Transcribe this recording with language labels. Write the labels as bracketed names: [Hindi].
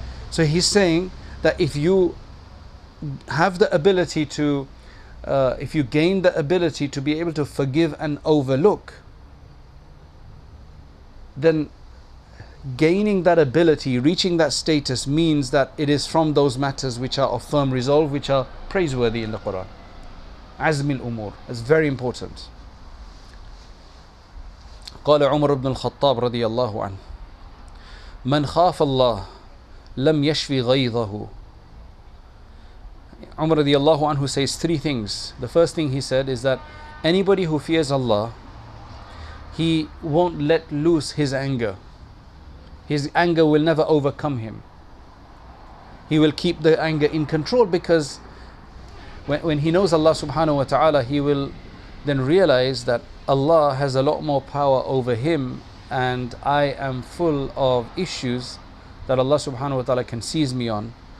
[English] So he's saying that if you have the ability to, if you gain the ability to be able to forgive and overlook, then gaining that ability, reaching that status, means that it is from those matters which are of firm resolve, which are praiseworthy in the Quran. Azmil umur. It's very important. [Arabic] قال عمر بن الخطاب رضي الله عنه من خاف الله لم يشفي غيظه. [English] Umar radiallahu anhu says three things. The first thing he said is that anybody who fears Allah, he won't let loose his anger. His anger will never overcome him. He will keep the anger in control, because when he knows Allah subhanahu wa ta'ala, he will then realize that Allah has a lot more power over him, and I am full of issues that Allah subhanahu wa ta'ala can seize me on.